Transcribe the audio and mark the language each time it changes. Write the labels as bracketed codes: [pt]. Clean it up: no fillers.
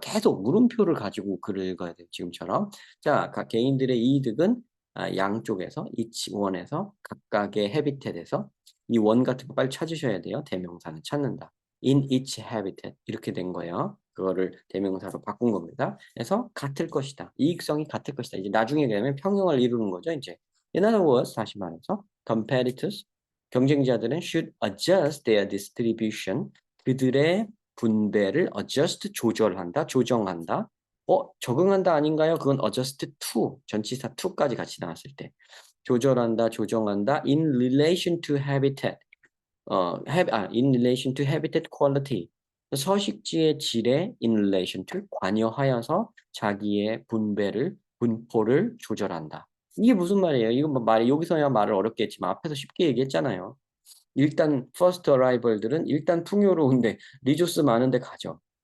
[ko] 계속 물음표를 가지고 글을 읽어야 돼요 지금처럼. 자 각 개인들의 이득은 양쪽에서 each one에서 각각의 habitat에서 이 원 같은 거 빨리 찾으셔야 돼요. 대명사는 찾는다. [en] in each habitat [ko] 이렇게 된 거예요. 그거를 대명사로 바꾼 겁니다. 그래서 같을 것이다. 이익성이 같을 것이다. 이제 나중에 되면 평형을 이루는 거죠, 이제. [en] In other words, [ko] 다시 말해서 [en] competitors 경쟁자들은 should adjust their distribution [ko] 그들의 분배를 [en] adjust 조절한다, 조정한다. [ko] 적응한다 아닌가요? 그건 adjust to 전치사 to까지 같이 나왔을 때. 조절한다, 조정한다 [en] in relation to habitat. in relation to habitat quality. [ko] 서식지의 질에 [en] in relation to [ko] 관여하여서 자기의 분포를 조절한다. 이게 무슨 말이에요? 이거 뭐 여기서야 말을 어렵게 했지만 앞에서 쉽게 얘기했잖아요. 일단 first arrival들은 일단 풍요로운데 리소스 많은데 가죠.